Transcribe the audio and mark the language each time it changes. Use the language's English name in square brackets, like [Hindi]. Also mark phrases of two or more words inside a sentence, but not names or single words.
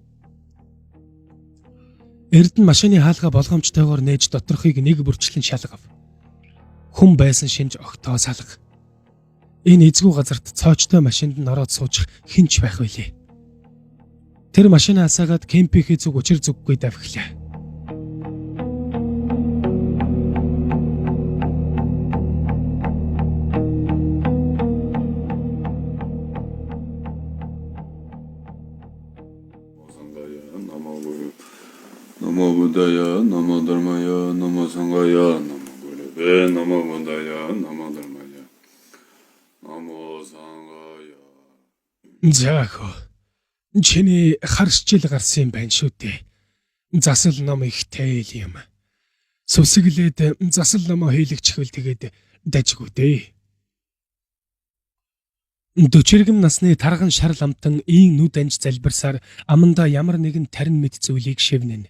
[Mongolian] Эрдэнэ машины хаалга болгоомжтойгоор нээж доторхыг нэг бүрчлэн шалгав. Хүн байсан шинж огтоо салга. Энэ эзгүй газарт цоочтой машинд нь ороод суучих хинч байх байлээ. Тэр машинаа асаагаад кемпийнхээ зүг учир зүггүй давхилаа. [Pali] Namo Buddhaya, Namo Dharmaya, Namo Sanghaya, Namo Gurave, Namo Buddhaya, Namo Dharmaya, Namo Sanghaya. [Mongolian] Заахо. Чиний харшчил гарсан юм байна шүү дээ. Засал ном ихтэй л юм. Сүсгэлээд засал номоо хийлэгчихвэл тэгээд дажгүй дээ. Дөчргөм насны тарган шар ламтан ийн нүд анж залбирсаар аманда ямар нэгэн тарин мэд зүйлийг шивнэнэ.